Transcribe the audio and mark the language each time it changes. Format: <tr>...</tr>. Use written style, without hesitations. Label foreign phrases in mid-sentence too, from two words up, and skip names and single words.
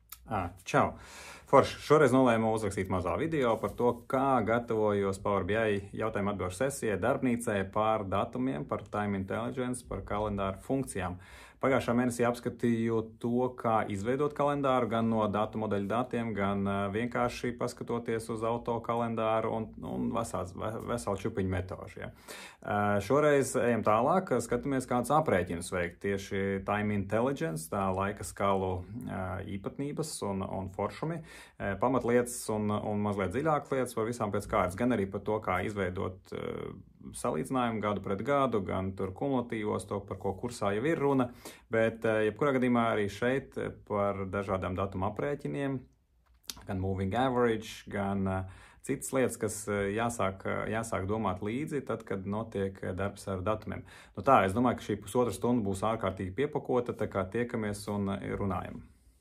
<lv>Čau! Forši, šoreiz nolēmu uzrakstīt mazā video par to, kā gatavojos Power BI jautājumu atbilžu sesijai darbnīcai par datumiem, par</lv> <en>time intelligence,</en> <lv>par kalendāru funkcijām. Pagājušā mēnesī apskatīju to, kā izveidot kalendāru gan no datu modeļu datiem, gan vienkārši paskatoties uz auto kalendāru un veselu čupiņu metožu. Šoreiz ejam tālāk, skatāmies kādus aprēķinus veikt.</lv> <en>Tieši time intelligence,</en> <lv>tā laika skalu īpatnības un foršumi, pamatlietas un mazliet dziļākas lietas par visām pēc kārtas, gan arī par to, kā izveidot salīdzinājumu gadu pret gadu, gan tur kumulatīvos, to, par ko kursā jau ir runa, bet jebkurā gadījumā arī šeit par dažādām datuma aprēķiniem, gan</lv> <en>moving average,</en> <lv>gan citas lietas, kas jāsāk domāt līdzi, tad, kad notiek darbs ar datumiem. Es domāju, ka šī pusotra stunda būs ārkārtīgi piepakota, tā kā tiekamies un runājam.</lv>